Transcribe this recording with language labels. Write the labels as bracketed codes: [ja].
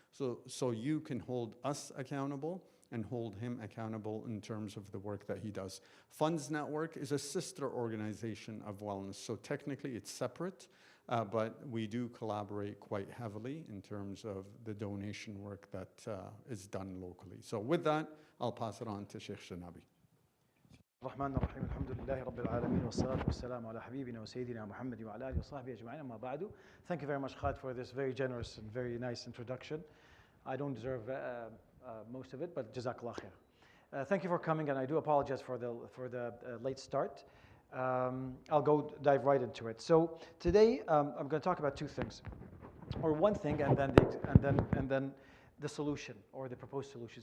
[en] So you can hold us accountable and hold him accountable in terms of the work that he does. Funds Network is a sister organization of wellness. So technically it's separate, but we do collaborate quite heavily in terms of the donation work that is done locally. So with that, I'll pass it on to Sheikh Janabi. [ar] الرحمن الرحيم الحمد لله رب العالمين والصلاة والسلام على حبيبنا وسيدنا محمد وعلى آله وصحبه أجمعين أما بعد. [en] Thank you very much, Khalid, for this very generous and very nice introduction. I don't deserve most of it, but Jazakallah khair. Thank you for coming, and I do apologize for the late start. I'll dive right into it. So today I'm going to talk about two things, or one thing, and then the solution or the proposed solution.